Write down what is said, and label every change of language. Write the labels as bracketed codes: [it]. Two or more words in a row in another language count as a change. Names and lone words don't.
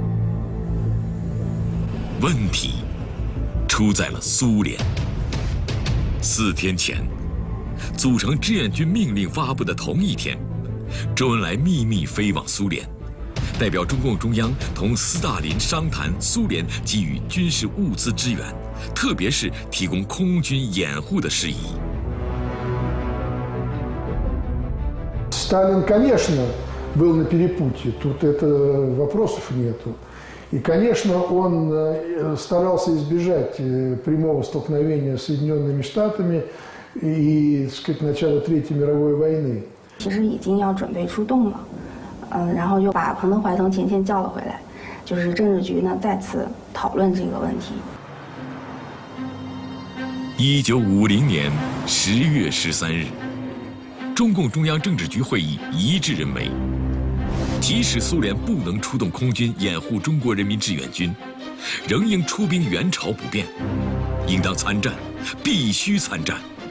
[zh] 问题出在了苏联。4天前，组成志愿军命令发布的同一天，周恩来秘密飞往苏联，代表中共中央同斯大林商谈苏联给予军事物资支援，特别是提供空军掩护的事宜。 [ru] Сталин, конечно, был на перепутье, тут вопросов нету. И, конечно, он старался избежать прямого столкновения с Соединенными Штатами и, так сказать, начала Третьей мировой войны. [zh] 其实已经要准备出动了，然后就把彭德怀从前线叫了回来，就是政治局呢再次讨论这个问题。 1950年10月13日，中共中央政治局会议一致认为，即使苏联不能出动空军掩护中国人民志愿军， 仍应出兵援朝不便，应当参战，必须参战。